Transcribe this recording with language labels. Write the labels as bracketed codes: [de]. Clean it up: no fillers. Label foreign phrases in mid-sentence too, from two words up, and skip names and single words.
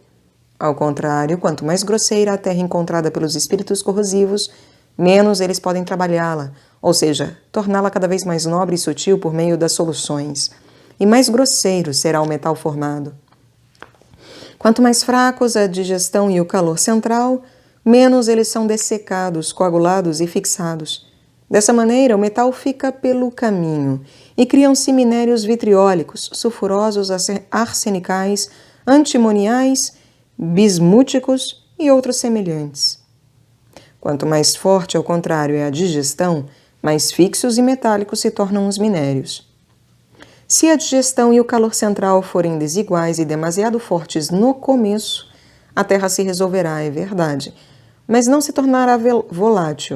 [pt] Ao contrário, quanto mais grosseira a terra encontrada pelos espíritos corrosivos, menos eles podem trabalhá-la, ou seja, torná-la cada vez mais nobre e sutil por meio das soluções, e mais grosseiro será o metal formado. Quanto mais fracos a digestão e o calor central, menos eles são dessecados, coagulados e fixados. Dessa maneira, o metal fica pelo caminho e criam-se minérios vitriólicos, sulfurosos, arsenicais, antimoniais, bismúticos e outros semelhantes. Quanto mais forte, ao contrário, é a digestão, mais fixos e metálicos se tornam os minérios. Se a digestão e o calor central forem desiguais e demasiado fortes no começo, a terra se resolverá, é verdade, mas não se tornará volátil.